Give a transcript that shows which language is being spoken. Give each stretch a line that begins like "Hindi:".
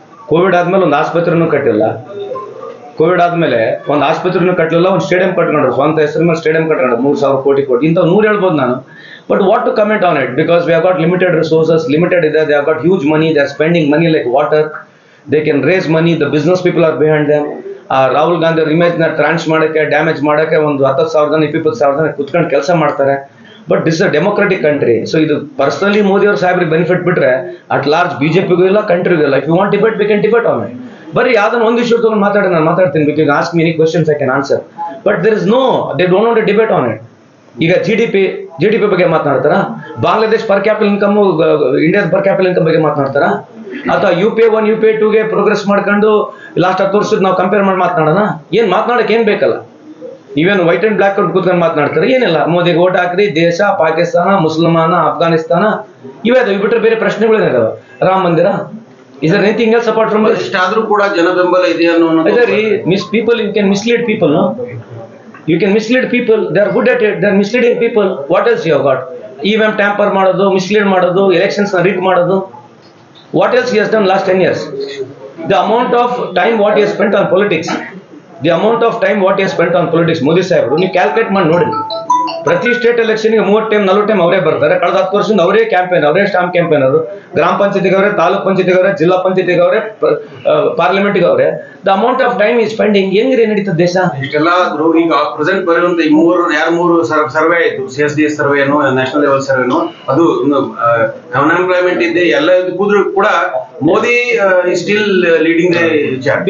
Kannada: Covid ಆದ್ಮೇಲೆ ಒಂದು ಆಸ್ಪತ್ರೆನೂ ಕಟ್ಟಿಲ್ಲ. ಕೋವಿಡ್ ಆದ್ಮೇಲೆ ಒಂದು ಆಸ್ಪತ್ರೆನೂ ಕಟ್ಟಲಿಲ್ಲ, ಒಂದು ಸ್ಟೇಡಿಯಂ ಕಟ್ಕೊಂಡ್ರು, ಸ್ವಂತ ಹೆಸರು ಮೇಲೆ ಸ್ಟೇಡಿಯಂ ಕಟ್ಕೊಂಡ್ರು, 3,000 ಕೋಟಿ. ಇಂಥವು 100 ಹೇಳ್ಬೋದು ನಾನು.
English: but what to comment on it, because we have got limited resources,
Kannada: limited ಇದೆ.
English: They have got huge money, they are spending money like water. They can raise money, the business people are behind them.
Kannada: Rahul Gandhi ಅವ್ರ image ನ ಟ್ರಾನ್ಸ್ ಮಾಡಕ್ಕೆ, damage ಮಾಡಕ್ಕೆ ಒಂದು 10,000 ಜನ 20,000 ಜನ ಕುತ್ಕೊಂಡು ಕೆಲಸ ಮಾಡ್ತಾರೆ.
English: But this a democratic country.
Kannada: So ಇದು ಪರ್ಸನಲಿ ಮೋದಿ ಅವ್ರ ಸಾಹೇಬ್ರಿಗೆ ಬೆನಿಫಿಟ್ ಬಿಟ್ರೆ ಅಟ್ ಲಾರ್ಜ್ ಬಿಜೆಪಿಗೂ ಇಲ್ಲ, ಕಂಟ್ರಿಗೂ ಇಲ್ಲ.
English: If you want debate, we can debate on it.
Kannada: ಬರೀ ಯಾವ್ದನ್ನ ಒಂದು ಇಶ್ಯೂ ತಗೊಂಡು ಮಾತಾಡಿ, ನಾನು ಮಾತಾಡ್ತೀನಿ.
English: Because ask me any questions I can answer. But there is no, they don't want to debate on it.
Kannada: ಈಗ GDP ಬಗ್ಗೆ ಮಾತನಾಡ್ತಾರ? ಬಾಂಗ್ಲಾದೇಶ್ ಪರ್ ಕ್ಯಾಪಿಟಲ್ ಇನ್ಕಮ್, ಇಂಡಿಯಾದ ಪರ್ ಕ್ಯಾಪಿಟಲ್ ಇನ್ಕಮ್ ಬಗ್ಗೆ ಮಾತನಾಡ್ತಾರ? ಅಥವಾ UPA 1 UPA 2ಗೆ ಪ್ರೋಗ್ರೆಸ್ ಮಾಡ್ಕೊಂಡು ಲಾಸ್ಟ್ 10 ವರ್ಷದ ನಾವು ಕಂಪೇರ್ ಮಾಡಿ ಮಾತನಾಡೋಣ? ಏನ್ ಮಾತನಾಡಕ್ಕೆ ಏನ್ ಬೇಕಲ್ಲ? ಇವೇನು ವೈಟ್ ಅಂಡ್ ಬ್ಲಾಕ್ ಕೂತ್ಕೊಂಡು ಮಾತನಾಡ್ತಾರೆ? ಏನಿಲ್ಲ, ಮೋದಿಗೆ ಓಟ್ ಹಾಕ್ರಿ, ದೇಶ, ಪಾಕಿಸ್ತಾನ, ಮುಸಲ್ಮಾನ, ಅಫ್ಘಾನಿಸ್ತಾನ, ಇವೇ ಬಿಟ್ಟರೆ ಬೇರೆ ಪ್ರಶ್ನೆಗಳೇನಿದಾವ?
English: Ram Mandir, is there anything else apart from?
Kannada: ಇಷ್ಟಾದ್ರೂ ಕೂಡ ಜನ ಬೆಂಬಲ ಇದೆ ಅನ್ನೋ
English: People, you can mislead people, no? You can mislead people. They are good at it. They are misleading people. What else you have got?
Kannada: EVM tamper ಮಾಡೋದು, mislead ಮಾಡೋದು, elections ರಿಗ್ ಮಾಡೋದು.
English: What else he has done last 10 years? The amount of time what he has spent on politics. The amount of time what he has spent on politics.
Kannada: Modi ಸಾಹೇಬರು ನೀವು calculate ಮಾಡಿ ನೋಡಿ. ಪ್ರತಿ state ಎಲೆಕ್ಷನ್ಗೆ 30 time 40 time ಅವರೇ ಬರ್ತಾರೆ. ಕಳೆದ 10 ವರ್ಷದಿಂದ ಅವರೇ ಕ್ಯಾಂಪೇನ್, ಅವರೇ ಸ್ಟಾಂಪ್ ಕ್ಯಾಂಪೇನ್. ಅವರು ಗ್ರಾಮ ಪಂಚಾಯತಿಗೆ ಅವರೇ, ತಾಲೂಕ್ ಪಂಚಾಯತಿಗೆ ಅವರೇ, ಜಿಲ್ಲಾ ಪಂಚಾಯತಿಗೆ ಅವರೇ, ಪಾರ್ಲಿಮೆಂಟ್ಗೆ ಅವರೇ.
English: the amount of time ಈ spending
Kannada: ಹೆಂಗ್ರಿ ನಡೀತದೆ ದೇಶ? ಇಷ್ಟೆಲ್ಲ ಈಗ ಪ್ರೆಸೆಂಟ್ ಬರುವಂತ ಈ ಮೂರು ಸರ್ವೆ ಆಯ್ತು, CSDS ಸರ್ವೆನೋ ನ್ಯಾಷನಲ್ ಲೆವೆಲ್ ಸರ್ವೆನೋ, ಅದು ಅನ್ಎಂಪ್ಲಾಯ್ಮೆಂಟ್ ಇದೆ, ಎಲ್ಲ ಕೂದ್ರು ಕೂಡ Modi
English: Still leading the chart.